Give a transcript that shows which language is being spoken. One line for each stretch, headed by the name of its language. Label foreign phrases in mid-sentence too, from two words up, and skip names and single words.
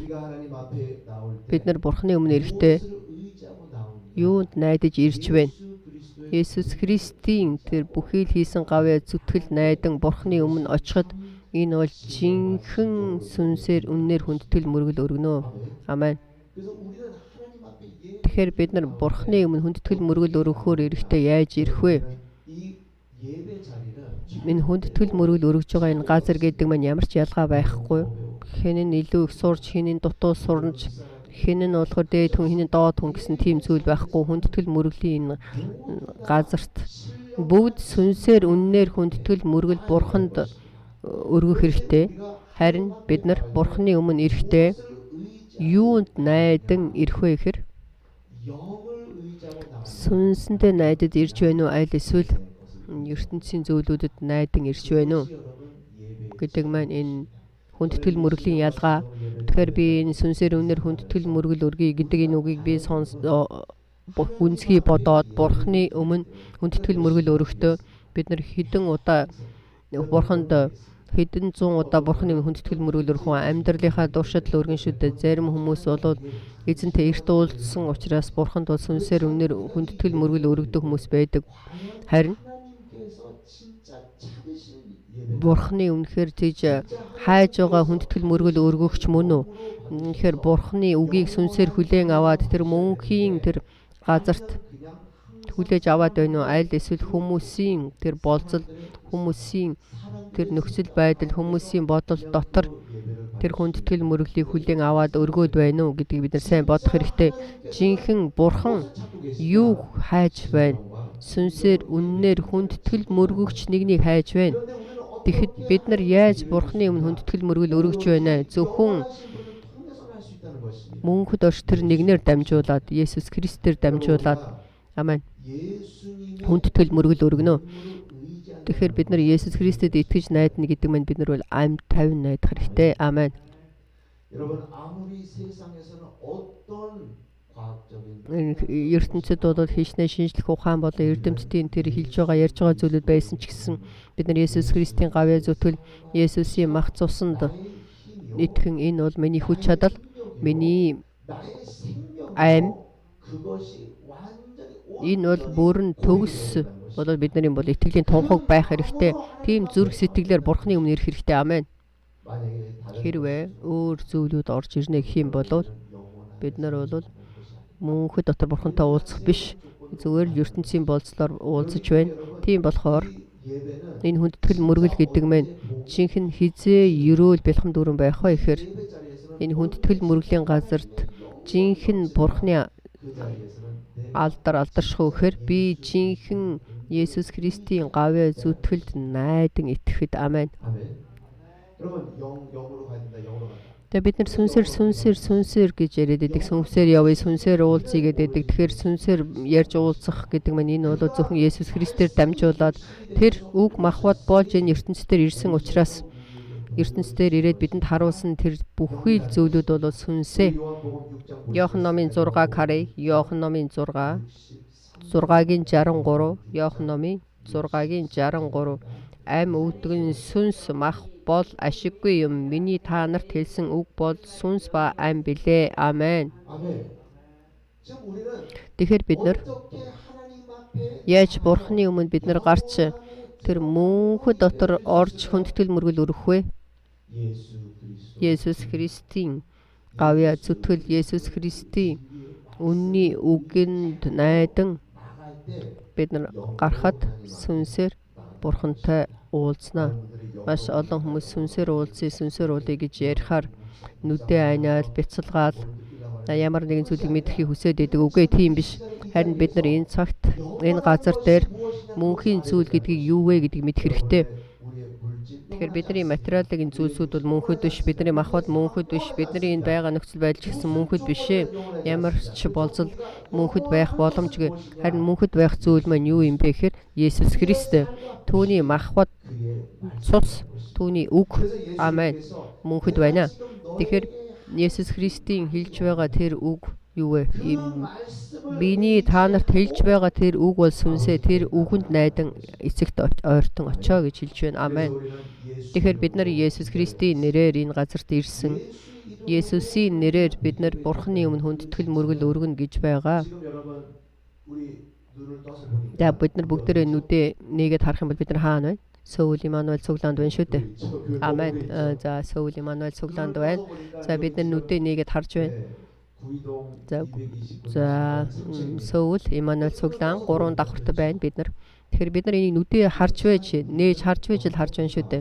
Mongolian: Бид нар Бурханы өмнө ирэхдээ юунд найдаж ирж байна? Есүс Христийн тэр бүхий л хийсэн гавьяа зүтгэл найдан Бурханы өмнө очиход энэ бол жинхэнэ сүнсээр үннээр хүндэтгэл мөргөл өргөнө. Амен.
Korean: 그래서 우리는 하나님 앞에 예배
Mongolian: Тэгэхээр бид нар Бурхны өмнө хүндэтгэл мөргөл өргөхөөр эрэхтэй яаж ирэх вэ?
Korean: 이 예배 자리는
Mongolian: Энэ хүндэтгэл мөргөл өргөж байгаа энэ газар гэдэг маань ямар ч ялгаа байхгүй. Хэн нь илүү их сурч, хэн нь дутуу сурч, хэн нь болохоор дээд хүн, хэн нь доод хүн гэсэн тийм зүйл байхгүй. Хүндэтгэл мөргөлийн энэ газарт бүгд сүнсээр үннээр хүндэтгэл мөргөл Бурханд өргөх хэрэгтэй. Харин бид нар Бурхны өмнө ирэхдээ юунд найдан ирэх вэ гэхээр
Korean: 영을 의지하고 나아가는
Mongolian: сүнсэндээ найдад ирж байна уу? Аль эсвэл ертөнцийн зүйлүүдэд найдан ирж байна уу гэдэг маань энэ хүндэтгэл мөргөлийн ялгаа. Тэгэхээр би энэ сүнсээр үнээр хүндэтгэл мөргөл өргөе гэдэг энэ үгийг би үнсгий бодоод Бурхны өмнө хүндэтгэл мөргөл өргөхдөө бид нар хэдэн удаа Бурханд хэдэн зуун удаа Бурхны хүндэтгэл мөргөл өргөх амьдралынхаа дуршидл өргөн шүдэ. Зарим хүмүүс болоод эзэнтэй эрт уулзсан учраас Бурханд бол сүнсээр үнээр хүндэтгэл мөргөл өргөдөг хүмүүс байдаг. Харин
Korean: 하나님께서 진짜 찾으신 예배
Mongolian: Бурхны үнэхээр тийж хайж байгаа хүндэтгэл мөргөл өргөгч мөн үү? Үнэхээр Бурхны үгийг сүнсээр хүлээн аваад тэр мөнхийн тэр газарт
Korean: 그냥
Mongolian: хүлээж аваад байна уу? Аль эсвэл хүмүүсийн тэр болцол, хүмүүсийн тэр нөхцөл байдал, хүмүүсийн бодол дотор тэр хүндэтгэл мөргөлийг хүлээн аваад өргөөд байна уу гэдгийг бид нар сайн бодох хэрэгтэй. Жинхэнэ Бурхан юу хайж байна? Сүнсээр үннээр хүндэтгэл мөргөгч нэгнийг хайж байна. Тэгэхэд бид нар яаж Бурхны өмнө хүндэтгэл мөргөл өргөж байна? Зөвхөн
Korean: 통해서만 할 수 있다는 것입니다.
Mongolian: мөнхөд орш тэр нэгнээр дамжуулаад, Есүс Христээр дамжуулаад, амен.
Korean: 예수님의
Mongolian: Хүндэтгэл мөргөл өргөнө.
Korean: 의지하는
Mongolian: Тэгэхээр бид нар Есүс Христэд итгэж найдана гэдэг маань бид нар бол амьд тавин найдах хэрэгтэй. Амен.
Korean: 여러분 아무리 세상에서는 어떤 과학적인
Mongolian: ертөнцид бол хичнээн шинжлэх ухаан болон эрдэмтдийн тэр хэлж байгаа ярьж байгаа зүйлүүд байсан ч гэсэн бид нар Есүс Христийн гавьяа зүтгэл, Есүсийн мах цусанд итгэн энэ бол миний хүч чадал, миний
Korean: 나의 생명
Mongolian: аим,
Korean: 그것이 완전히
Mongolian: энэ бол бүрэн төгс болоод бидний бол итгэлийн тунхаг байх хэрэгтэй. Тийм зүрх сэтгэлээр Бурхны өмнө ирэх хэрэгтэй. Амен.
Korean: 만약에 다른
Mongolian: Хэрвээ өөр зүйлүүд орж ирнэ гэх юм бол бид нар бол мөнхөд дотор Бурхантай уулзах биш. Зүгээр л ертөнцийн болцлоор уулзаж байна. Тийм болохоор
Korean: 예배는
Mongolian: энэ хүндэтгэл мөргөл гэдэг маань жинхэнэ хизээ ерөөл бэлхэм дүүрэн байх вэ гэхээр
Korean: 예배 자리에서는
Mongolian: энэ хүндэтгэл мөргөлийн газарт жинхэнэ Бурхны
Korean: 그 자리에서는 내
Mongolian: алдарших гэхээр би жинхэнэ Есүс Христийн гавьяа зүтгэлд найдан итгэхэд. Амен.
Korean: 아멘. 여러분 영으로 가야 된다. 영으로 간다.
Mongolian: Тэгээ бид нар сүнсээр гэж яриад байдаг. Сүнсээр явъя, сүнсээр уулзъя гэдэг. Тэгэхээр сүнсээр ярьж уулзах гэдэг маань энэ бол зөвхөн Есүс Христээр дамжуулаад тэр үг махбат болж энэ ертөнцийн ирсэн учраас ертөнцийн ирээд бидэнд харуулсан тэр бүхий л зүйлүүд бол сүнсээ.
Korean: 요한복음 6장
Mongolian: Иохан номын 6 харъя. Иохан номын 6-гийн 63, Иохан номын 6-гийн 63 ам өвдгөн сүнс мах бол ашиггүй юм. Миний та нарт хэлсэн үг бол сүнс ба ам билээ. Амен.
Korean: 아멘. 지금 우리는
Mongolian: Тэгэхээр бид нар
Korean: 어떻게 하나님 앞에
Mongolian: яаж Бурхны өмнө бид нар гарч тэр мөнхөд дотор орж хүндэтгэл мөргөл өргөх вэ?
Korean: 예수 그리스도
Mongolian: Есүс Христийн гавьяа зүтгэл, Есүс Христийн үнний үгэнд найдан
Korean: 나갈 때
Mongolian: бид нар гарахад сүнсээр Бурхантай уулзнаа. Маш олон хүмүүс сүнсээр уулзъя гэж ярихаар нүдээ айнаал, бяцалгаал ямар нэгэн зүйлийг мэдэхийг хүсээд идэг. Үгүй тийм биш. Харин бид нар энэ цагт энэ газар дээр мөнхийн зүйл гэдгийг юу вэ гэдгийг мэдэх хэрэгтэй.
Korean: 우리의 물질
Mongolian: Тэгэхээр бидний материалын зүйлсүүд бол мөнхөд биш, бидний махбат мөнхөд биш, бидний энэ байгаа нөхцөл байдал ч гэсэн мөнхөд биш ээ. Ямар ч болзол мөнхөд байх боломжгүй. Харин мөнхөд байх зүйл маань юу юм бэ гэхээр Есүс Христ. Түүний махбат цус, түүний үг. Амен. Мөнхөд байна. Тэгэхээр Есүс Христийн хэлж байгаа тэр үг юу вэ? Биний та нарт хэлж байгаа тэр үг бол сүнсээ, тэр үгэнд найдан эцэгт ойртон очоо гэж хэлж байна. Амен. Тэгэхээр бид нар Есүс Христийн нэрээр энэ газарт ирсэн. Есүсийн нэрээр бид нар Бурхны өмнө хүндэтгэл мөргөл өргөнө гэж байгаа.
Korean: 지금 여러분 우리 눈을 떠서 보니까
Mongolian: За бид нар бүгдээрээ нүдээ нээгээд харах юм бол бид нар хаана байна? Сөүл Имануэль цуглаанд байна шүү дээ. Амен. За Сөүл Имануэль цуглаанд байна. За бид нар нүдээ нээгээд харж байна.
Korean: 구이동
Mongolian: За 229 за
Korean: 삼층입니다.
Mongolian: Сөүл Имануэль цуглаан 3 давхартай байна бид нар. Тэгэхээр бид нар энийг нүдээ харж байж, нээж харж байж л харж байна шүү дээ.